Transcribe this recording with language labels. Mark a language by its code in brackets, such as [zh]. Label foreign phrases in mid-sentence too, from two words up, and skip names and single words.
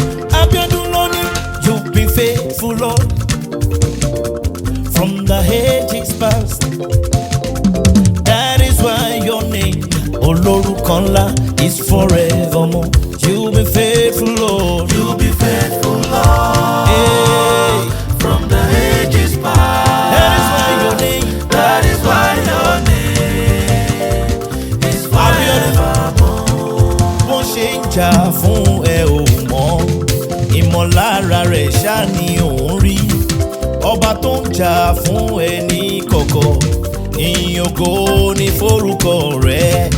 [yo] Abiodun ló ní, [en] "You've been faithful, Lord, from the ages past. That is why your name, [yo] olórúkọ ńlá, [en] is forevermore. You've been faithful, Lord." You've been faithful, Lord, Hey. from the ages past. That is why your name, That is why your name [yo] Abíọ́dún, bó ṣe ń jà fún ẹ ò mọ̀, ìmọ̀lára rẹ̀ ṣá ni òun rí. Ọba tó ń jà fún ẹ ní kọ̀kọ̀, ìyìn ògo ni forúkọ rẹ̀.